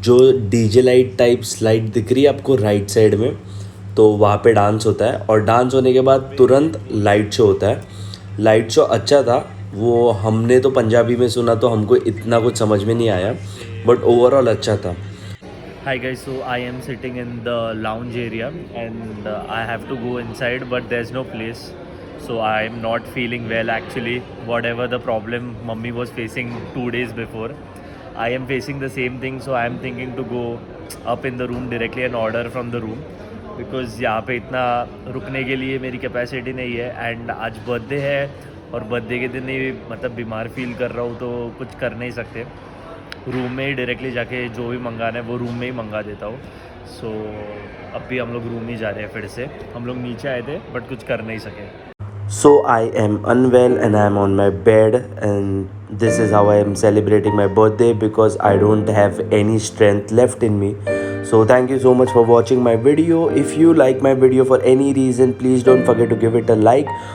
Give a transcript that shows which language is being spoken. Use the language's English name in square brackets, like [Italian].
[Hindi] जो DJ light type slide दिख रही है आपको राइट साइड में, तो वहाँ पे डांस होता है और डांस होने के बाद तुरंत लाइट शो होता है। लाइट शो अच्छा था, वो हमने तो पंजाबी में सुना तो हमको इतना कुछ समझ में नहीं आया, बट ओवरऑल अच्छा था। [English] Hi guys, so I am sitting in the lounge area and I have to go inside but there's no place. So I am not feeling well actually. Whatever the problem mummy was facing 2 days before, I am facing the same thing. So I am thinking to go up in the room directly and order from the room because [Hindi] यहाँ पे इतना रुकने के लिए मेरी capacity नहीं है and आज बर्थडे है और बर्थडे के दिन ही मतलब बीमार फील कर रहा हूँ तो कुछ कर नहीं सकते। रूम में ही डायरेक्टली जाके जो भी मंगाना है वो रूम में ही मंगा देता हूँ। सो अब भी हम लोग रूम ही जा रहे हैं फिर से। हम लोग नीचे आए थे बट कुछ कर नहीं सके। [English] So I am unwell and I am on my bed, and this is how I am celebrating my birthday because I don't have any strength left in me. So thank you so much for watching my video. If you like my video for any reason, please don't forget to give it a like.